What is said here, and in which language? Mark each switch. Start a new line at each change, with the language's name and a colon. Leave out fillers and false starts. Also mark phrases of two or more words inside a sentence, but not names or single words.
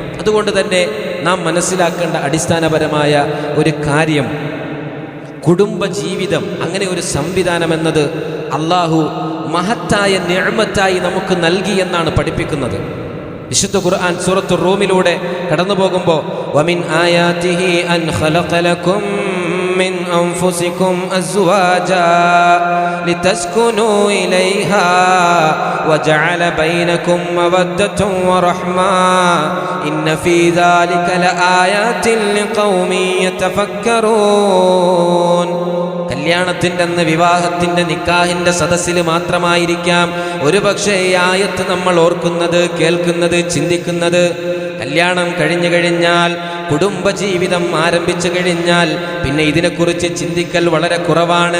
Malayalam: അതുകൊണ്ട് തന്നെ നാം മനസ്സിലാക്കേണ്ട അടിസ്ഥാനപരമായ ഒരു കാര്യം, കുടുംബജീവിതം അങ്ങനെ ഒരു സംവിധാനം എന്നത് അള്ളാഹു മഹത്തായ നിഅമത്തായി നമുക്ക് നൽകി എന്നാണ് പഠിപ്പിക്കുന്നത്. വിശുദ്ധ ഖുർആൻ സൂറത്തു റൂമിലൂടെ കടന്നു പോകുമ്പോൾ
Arabic: ومن آياته أن خلق لكم من أنفسكم أزواجا لتسكنوا إليها وجعل بينكم مودة ورحمة إن في ذلك لآيات لقوم يتفكرون.
Malayalam: കല്യാണത്തിൻ്റെ അന്ന് വിവാഹത്തിൻ്റെ നിക്കാഹിൻ്റെ സദസ്സിൽ മാത്രമായിരിക്കാം ഒരുപക്ഷെ ഈ ആയത്ത് നമ്മൾ ഓർക്കുന്നത്, കേൾക്കുന്നത്, ചിന്തിക്കുന്നത്. കല്യാണം കഴിഞ്ഞു കഴിഞ്ഞാൽ, കുടുംബജീവിതം ആരംഭിച്ചു കഴിഞ്ഞാൽ പിന്നെ ഇതിനെക്കുറിച്ച് ചിന്തിക്കൽ വളരെ കുറവാണ്.